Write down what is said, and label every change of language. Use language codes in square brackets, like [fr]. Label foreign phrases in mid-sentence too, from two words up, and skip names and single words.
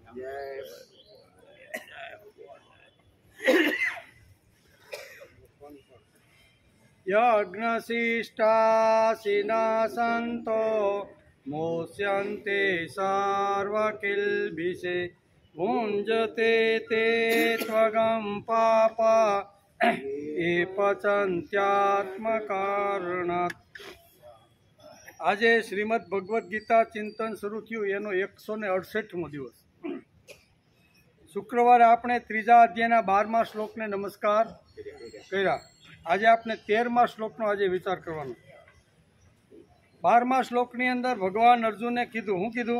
[sa] यज्ञशिष्टाशिनः सन्तो मोच्यन्ते सर्वकिल्बिषे मुञ्जते ते त्वगं पापा ये पचन्त्यात्मकारणात्। [gu] આજે શ્રીમદ ભગવદ્ ગીતા ચિંતન શરૂ થયું એનો 168મો દિવસ। શુક્રવારે આપણે ત્રીજા અધ્યાયના 12મા શ્લોકને નમસ્કાર કર્યા। આજે આપણે 13મા શ્લોકનો આજે વિચાર કરવાનો। 12મા શ્લોકની અંદર ભગવાન અર્જુને કીધું, શું કીધું?